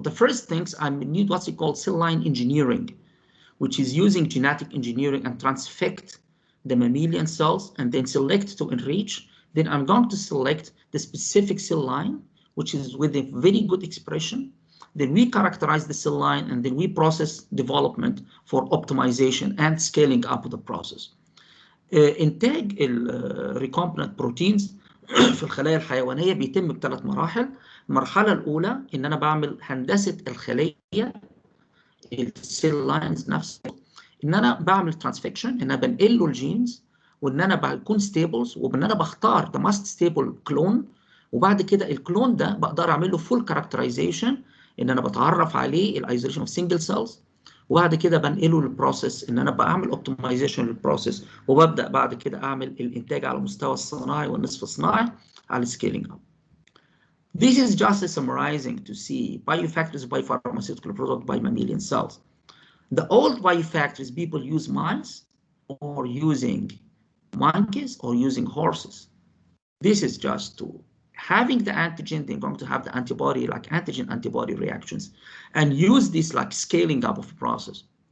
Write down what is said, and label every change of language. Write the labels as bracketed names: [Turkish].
[English] The first things I need what's called cell line engineering, which is using genetic engineering and transfect the mammalian cells and then select to enrich. Then I'm going to select the specific cell line, which is with a very good expression, then we characterize the cell line, and then we process development for optimization and scaling up the process. [Arabic] إنتاج الريكومبننت بروتينز في الخلايا الحيوانية بيتم بثلاث مراحل. المرحلة الأولى إن أنا بعمل هندسة الخلية، السيل لاينز نفسه، إن أنا بعمل ترانسفكشن، إن أنا بنقل له الجينز، وإن أنا بكون ستيبلز، وإن أنا بختار ذا ماست ستيبل كلون، وبعد كده الكلون ده بقدر أعمل له فول كاركترايزيشن، إن أنا بتعرف عليه الايزوليشن اوف سنجل سيلز، وبعد كده بنقله للبروسيس، ان انا بعمل اوبتمايزيشن للبروسيس، وببدا بعد كده اعمل الانتاج على المستوى الصناعي والنصف الصناعي على scaling up. [English] This is just summarizing to see biofactories, biopharmaceutical product by mammalian cells. The old biofactories, people use mice or using monkeys or using horses. This is just to having the antigen, they're going to have the antibody, like antigen-antibody reactions, and use this like scaling up of the process.